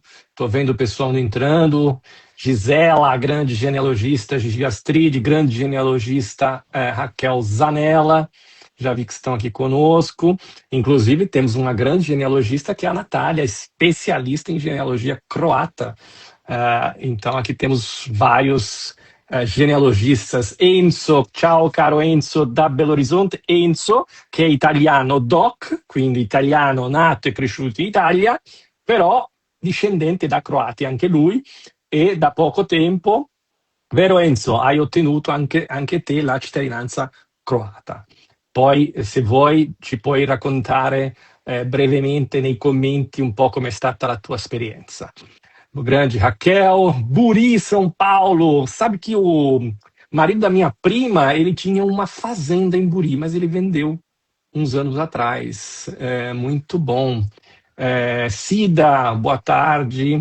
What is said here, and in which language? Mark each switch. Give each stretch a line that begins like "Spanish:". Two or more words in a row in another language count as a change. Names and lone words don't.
Portuguese: Estou vendo o pessoal entrando. Gisela, a grande genealogista Gigi Astrid, grande genealogista Raquel Zanella, já vi que estão aqui conosco. Inclusive, temos uma grande genealogista que é a Natália, especialista em genealogia croata. Então, aqui temos vários genealogistas.
Italian: Enzo, ciao caro Enzo da Belo Horizonte. Enzo, che è italiano doc, quindi italiano nato e cresciuto in Italia, però discendente da croati anche lui, e da poco tempo, vero Enzo, hai ottenuto anche te la cittadinanza croata. Poi, se vuoi, ci puoi raccontare brevemente nei commenti un po' com'è stata la tua esperienza.
Portuguese: O grande Raquel, Buri, São Paulo. Sabe que o marido da minha prima, ele tinha uma fazenda em Buri, mas ele vendeu uns anos atrás. Muito bom. Cida, boa tarde.